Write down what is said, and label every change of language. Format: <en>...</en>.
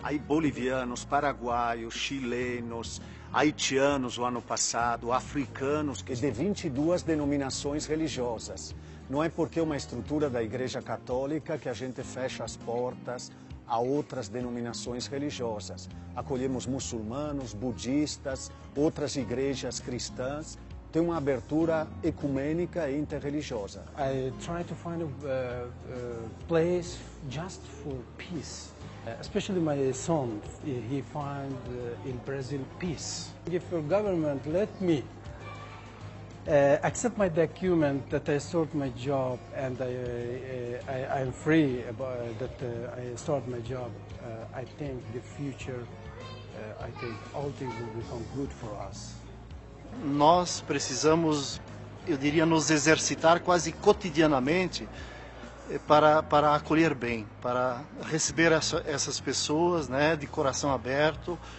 <pt>Aí bolivianos, paraguaios, chilenos, haitianos o ano passado, africanos, de 22 denominações religiosas. Não é porque é uma estrutura da Igreja Católica que a gente fecha as portas a outras denominações religiosas. Acolhemos muçulmanos, budistas, outras igrejas cristãs. Tem uma abertura ecumênica e interreligiosa.</pt> <en>I try to find a place just for peace. Especially my son, he find in Brazil peace. If your government let me accept my document that I start my job and I'm free about that I start my job, I think the future, I think all things will become good for us.</en> <pt>Nós precisamos, eu diria, nos exercitar quase cotidianamente para acolher bem, para receber essas pessoas, né, de coração aberto,</pt>